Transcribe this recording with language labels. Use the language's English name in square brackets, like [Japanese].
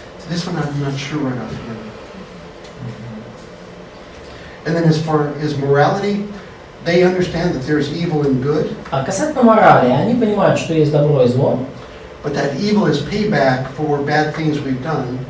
[English] This one, I'm not sure right offhand. And then, as far as morality, they understand that there's evil and good. [Russian] А касательно морали, они понимают, что есть добро и зло, [English] But that evil is payback for bad things we've done.